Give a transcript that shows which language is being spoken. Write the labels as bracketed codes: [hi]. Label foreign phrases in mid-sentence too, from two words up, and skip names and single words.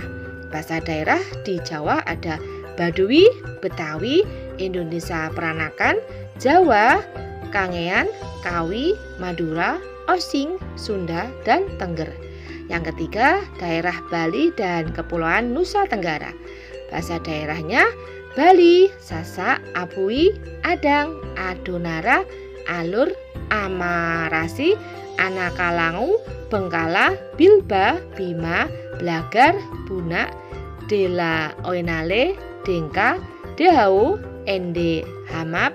[id] Bahasa daerah di Jawa ada Baduy, Betawi, Indonesia Peranakan, Jawa, Kangean, Kawi, Madura, Osing, Sunda, dan Tengger. Yang ketiga, daerah Bali dan Kepulauan Nusa Tenggara. Bahasa daerahnya Bali, Sasak, Apui, Adang, Adonara, Alur, Amarasi, Anakalangu, Bengkala, Bilba, Bima, Blagar, Bunak, Dela Oenale, Dengka, Dehau, Ende, Hamap,